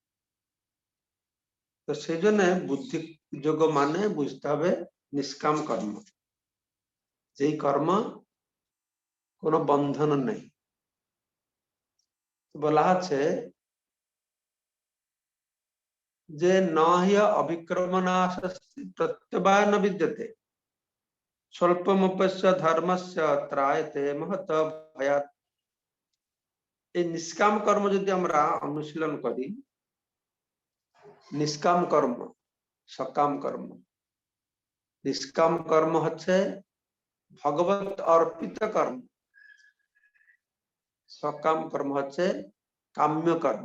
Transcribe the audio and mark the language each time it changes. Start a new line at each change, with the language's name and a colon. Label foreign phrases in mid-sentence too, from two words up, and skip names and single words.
Bangla: তো সেই জন্য বুদ্ধি যোগ মানে বুঝতে হবে নিষ্কাম কর্ম, যেই কর্ম কোনো বন্ধন নেই। বলা আছে যে
Sanskrit: নহিয় অভিক্রমণাশস্তি প্রত্যবায় ন বিদ্যতে স্বল্পমপ্যস্য ধর্মস্য ত্রায়তে মহত ভয়াৎ।
Bangla: এই নিষ্কাম কর্ম যদি আমরা অনুশীলন করি, নিষ্কাম কর্ম, সকাম কর্ম, নিষ্কাম কর্ম হচ্ছে ভগবত অর্পিত কর্ম, সকাম কর্ম হচ্ছে কাম্য কর্ম।